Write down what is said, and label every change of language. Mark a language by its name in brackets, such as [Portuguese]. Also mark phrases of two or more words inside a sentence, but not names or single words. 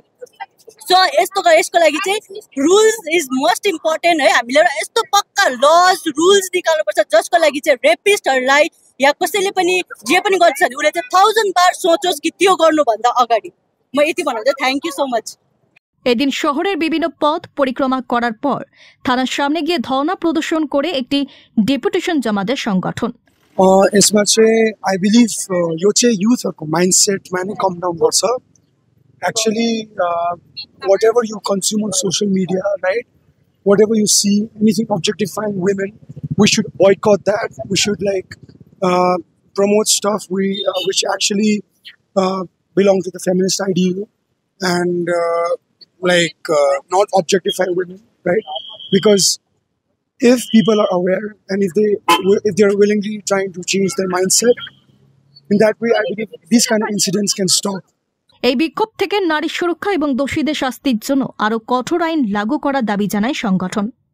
[Nepali] सो यसको लागि चाहिँ [English] rules is most important [Nepali] है। हामीले यस्तो पक्का लज रुल्स निकाल्नुपर्छ जसको लागि चाहिँ रेपिस्टहरूलाई या कसैले पनि जे पनि गर्छ भने उसले चाहिँ 1000 बार सोचोस् कि त्यो गर्नुभन्दा अगाडि। म यति भन्नु, [English] thank you so much. [Bangla] এদিন শহরের বিভিন্ন পথ পরিক্রমা করার পর থানার সামনে গিয়ে ধর্ণা প্রদর্শন করে একটি ডেপুটেশন জমা দেয় সংগঠন। [Nepali] यसमा चाहिँ [English] I believe [Nepali] यो चाहिँ युथहरूको माइन्डसेटमा नै [English] come down [Nepali] गर्छ। [English] actually whatever you consume on social media, right, whatever you see anything objectifying women, we should boycott that. We should promote stuff which actually belong to the feminist ideal and not objectify women, right? Because if people are aware and if they are willingly trying to change their mindset, in that way I believe these kind of incidents can stop. [Bangla] এই বিক্ষোভ থেকে নারী সুরক্ষা এবং দোষীদের শাস্তির জন্য আরো কঠোর আইন লাগু করার দাবি জানায় সংগঠন।